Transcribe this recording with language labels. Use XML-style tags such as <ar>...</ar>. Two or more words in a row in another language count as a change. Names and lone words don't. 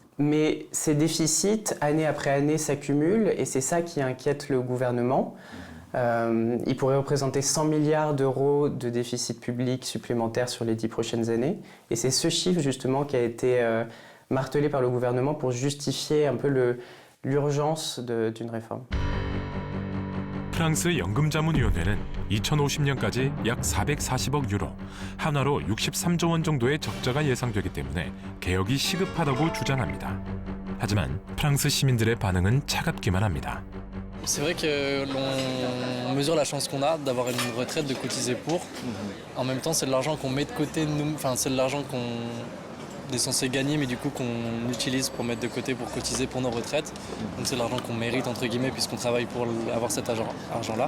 <fr>Mais ces déficits, année après année, s'accumulent et c'est ça qui inquiète le gouvernement. Il pourrait représenter 100 milliards d'euros de déficit public supplémentaire sur les 10 prochaines années. Et c'est ce chiffre justement qui a été martelé par le gouvernement pour justifier un peu l'urgence d'une réforme.</fr> <ko>프랑스 연금자문위원회는 2050년까지 약 440억 유로, 한화로 63조 원 정도의 적자가 예상되기 때문에 개혁이 시급하다고 주장합니다. 하지만 프랑스 시민들의 반응은 차갑기만 합니다.</ko> <fr>C'est vrai que l'on mesure la chance qu'on a d'avoir une retraite, de cotiser pour. En même temps, c'est de l'argent qu'on met de côté, enfin c'est de l'argent qu'on est censé gagner, mais du coup qu'on utilise pour mettre de côté pour cotiser pour nos retraites. Donc c'est de l'argent qu'on mérite entre guillemets puisqu'on travaille pour avoir cet argent-là.</fr>